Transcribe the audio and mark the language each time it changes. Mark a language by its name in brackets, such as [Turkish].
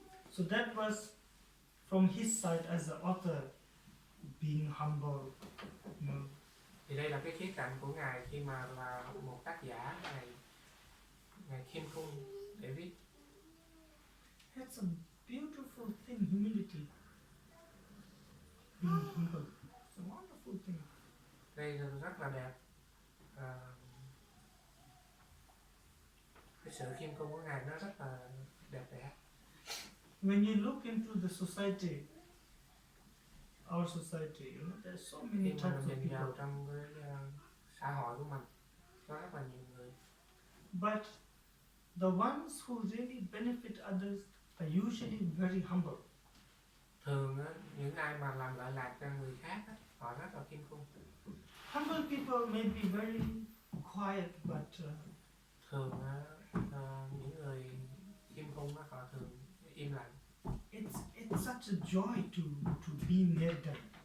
[English] So that was from his side as an author, being humble. [Vietnamese] Thì đây là cái khía cạnh của ngài khi mà là một tác giả, ngài khiêm cung để viết. [English] That's a beautiful thing, humility. Being humble, it's a wonderful thing. [Vietnamese] Đây là rất là đẹp. Cái sự khiêm cung của ngài nó rất là đẹp đẽ. [English] When you look into the society, our society, there's so many types of [Vietnamese] nhìn vào [English] people. [Vietnamese] trong cái xã hội của mình có rất là nhiều người. [English] But the ones who really benefit others are usually very humble. [Vietnamese] Thường những ai mà làm lợi lạc cho người khác họ rất là khiêm cung. [English] Humble people may be very quiet, but [Vietnamese] thường những người khiêm cung họ thường im lặng. [English] It's such a joy to be near them.